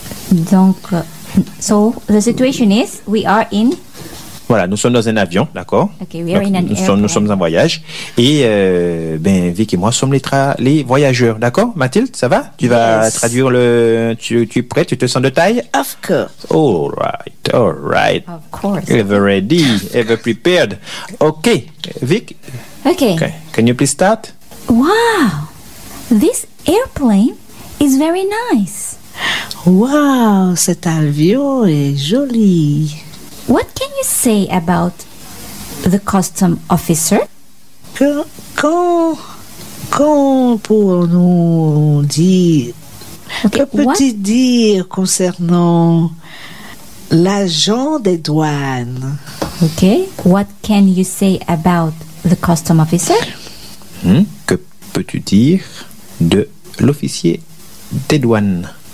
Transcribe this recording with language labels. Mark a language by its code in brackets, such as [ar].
[en] Donc, so the situation is we are in. [fr] Voilà, nous sommes dans un avion, d'accord. [en] Ok, we are donc, in an [fr] nous sommes, en voyage et Vic et moi sommes les voyageurs, d'accord. Mathilde, ça va? Tu vas [en] yes. [fr] traduire le. Tu es prêt? Tu te sens de taille? [en] Of course. All right. Of course. Ever ready? Ever prepared? Ok, Vic. Okay. Can you please start? Wow, this airplane is very nice. [fr] Wow, cet avion est joli. [en] What can you say about the custom officer? [fr] Quand pour nous dire, okay, que peux-tu dire concernant l'agent des douanes? [en] Okay, what can you say about the custom officer? [fr] Que peux-tu dire de l'officier des douanes?